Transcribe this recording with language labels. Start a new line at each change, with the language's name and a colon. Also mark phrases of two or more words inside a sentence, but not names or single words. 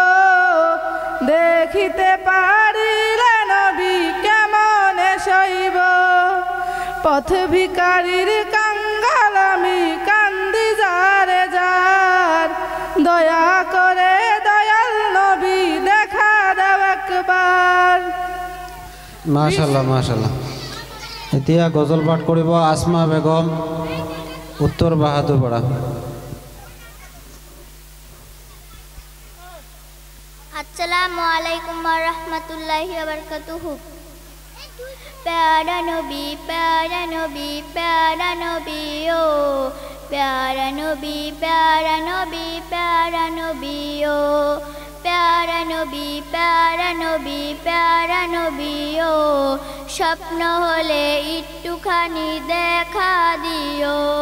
Bangla: দেখিতে পারিলে নবী কেমনে সইব পথ ভিখারির কাঙ্গাল আমি কান্দি যারে যার দয়া করে দয়াল নবী দেখা দাও একবার
Assamese: মাশাআল্লাহ মাশাআল্লাহ এতিয়া গজল পাঠ কৰিব আসমা বেগম উত্তর বাহাদুরপাড়া
Arabic: السلام عليكم ورحمة الله وبركاته
Hindi: प्यारा नबी प्यारा नबी प्यारा नबी ओ प्यारा नबी प्यारा नबी प्यारा नबी ओ प्यारा नबी प्यारा नबी प्यारा नबी ओ
Bangla: স্বপ্ন হলে একটুখানি দেখা দিও